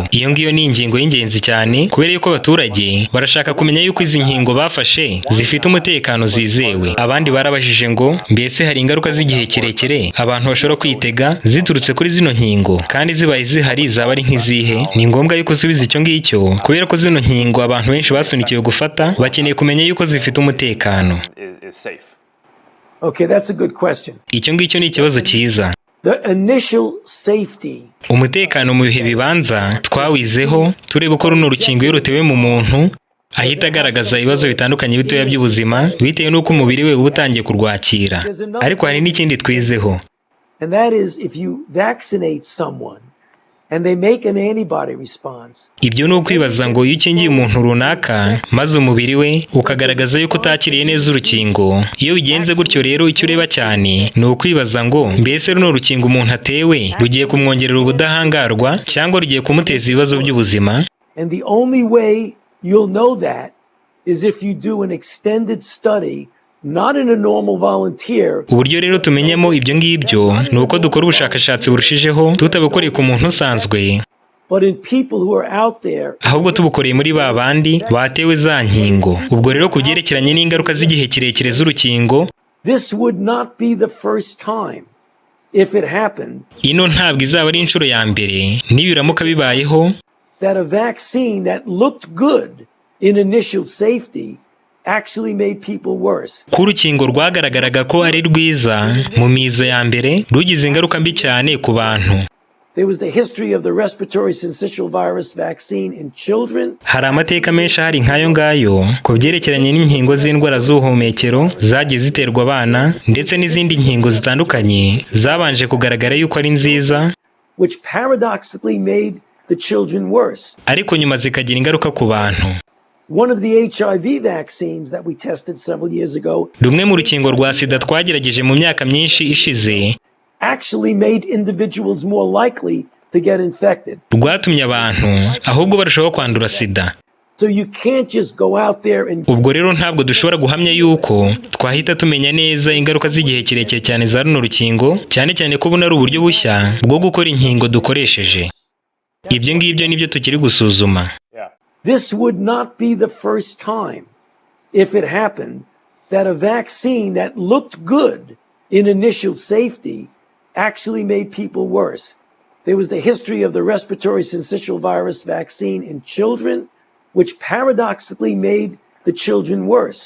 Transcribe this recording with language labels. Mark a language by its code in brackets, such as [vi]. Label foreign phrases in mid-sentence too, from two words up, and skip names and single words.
[rw] Iyo ngiyo ni ingingo y'ingenzi cyane kubera yuko abaturage barashaka kumenya yuko izi nkingo bafashe zifite umutekano zizewe. Abandi barabajije ngo mbese hari ingaruka z'igihe kirekire abantu bashobora kwitega ziturutse kuri zino nkingo, kandi zibaye zihari zaba ari nk'izihe? Ni ngombwa yuko usubiza icyo ngicyo kubera ko zino nkingo abantu benshi basunikiwe gufata bakeneye kumenya yuko zifite umutekano. [en] Okay, that's a good question. [rw] Icyo ngicyo ni ikibazo cyiza. [en] The initial safety. [rw] Umutekano mu bihe bibanza twawizeho tureba uko runo rukingo iyo rutewe mu muntu ahita agaragaza ibibazo bitandukanye bitoya by'ubuzima bitewe n'uko umubiri we uba utangiye kurwakira. Ariko hari n'ikindi twizeho. [en] And that is if you vaccinate someone and they make an antibody response. [rw] Ibyo ni ukwibaza ngo iyo ukingiye umuntu runaka maze umubiri we ukagaragaza yuko utakiriye neza urukingo. Iyo bigenze gutyo rero icyo ureba cyane ni ukwibaza ngo mbese runo rukingo umuntu atewe rugiye kumwongerera ubudahangarwa cyangwa rugiye kumuteza ibibazo by'ubuzima. [en] And the only way you'll know that is if you do an extended study. Not in a normal volunteer. [rw] Uburyo rero tumenyemo ibyo ngibyo ni uko dukora ubushakashatsi burushijeho tutabukoreye ku muntu usanzwe, [en] but in people who are out there, [rw] ahubwo tubukoreye muri ba bandi batewe za nkingo. Ubwo rero ku byerekeranye n'ingaruka z'igihe kirekire z'urukingo, [en] this would not be the first time if it happened. [rw] Ino ntabwo izaba ari inshuro ya mbere nibiramuka bibayeho [en] that a vaccine that looked good in initial safety actually made people worse. [rw] Ku rukingo rwagaragaraga ko ari rwiza mu mizo ya mbere rugize ingaruka mbi cyane ku bantu. [en] There was the history of the respiratory syncytial virus vaccine in children. [rw] Hari amateka menshi hari nk'ayo ngayo ku byerekeranye n'inkingo z'indwara z'ubuhumekero zagiye ziterwa abana ndetse n'izindi nkingo zitandukanye zabanje kugaragara yuko ari nziza, [en] which paradoxically made the children worse. [rw] Ariko nyuma zikagira ingaruka ku bantu. [en] One of the HIV vaccines that we tested several years ago. [rw] Rumwe mu rukingo rwa sida twagerageje mu myaka myinshi ishize [en] actually made individuals more likely to get infected. [rw] Rwatumye abantu ahubwo barushaho kwandura sida. [en] So you can't just go out there and. [rw] Ubwo rero ntabwo dushobora guhamya yuko twahita tumenya neza ingaruka z'igihe kirekire cyane za runo rukingo, cyane cyane ko buno ari uburyo bushya bwo gukora inkingo dukoresheje. Ibyo ngibyo nibyo tukiri gusuzuma. [en] This would not be the first time, if it happened, that a vaccine that looked good in initial safety actually made people worse. There was the history of the respiratory syncytial virus vaccine in children, which paradoxically made the children worse.